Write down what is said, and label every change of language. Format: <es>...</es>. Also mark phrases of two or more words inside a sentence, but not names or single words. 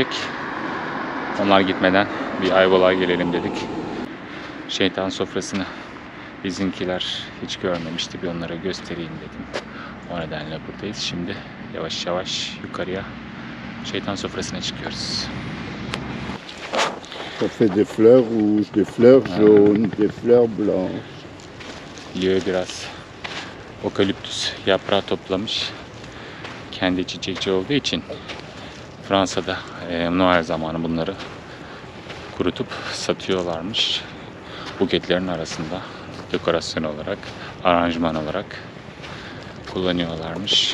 <tr>Onlar gitmeden bir Ayvalık'a gelelim dedik. Şeytan sofrasını bizimkiler hiç görmemişti, bir onlara göstereyim dedim. O nedenle buradayız. Şimdi yavaş yavaş yukarıya şeytan sofrasına çıkıyoruz.</tr> <fr>Ça fait des fleurs rouges, des fleurs jaunes, des fleurs blanches.</fr> <tr>Leo biraz okaliptüs yaprağı toplamış. Kendi çiçekçi olduğu için Fransa'da Noel zamanı bunları kurutup satıyorlarmış. Buketlerin arasında dekorasyon olarak, aranjman olarak kullanıyorlarmış.</tr>